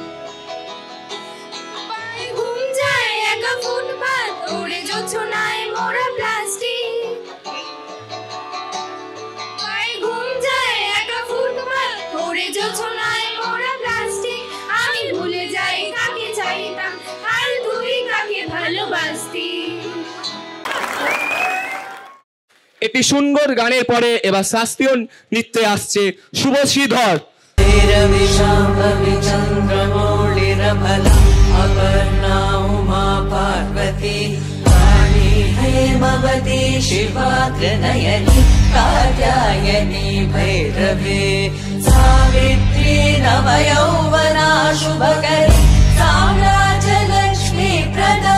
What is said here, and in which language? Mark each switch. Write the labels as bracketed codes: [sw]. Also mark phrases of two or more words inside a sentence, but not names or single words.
[bn] পায়ে ঘুম যায় একা ফুটপাত ওড়ে জোছনায় মোড়া প্লাস্টিক আমি ভুলে যাই কাকে চাইতাম আর তুই কাকে ভালোবাসতি। একটি সুন্দর গানের পরে এবার শাস্ত্রীয় নৃত্যে আসছে শুভশ্রীধর। [sa] हेमवती शिवाग्रनयनी कात्यायनी भैरवे सावित्री नवयौवना शुभकरी साम्राज्यलक्ष्मी प्रदा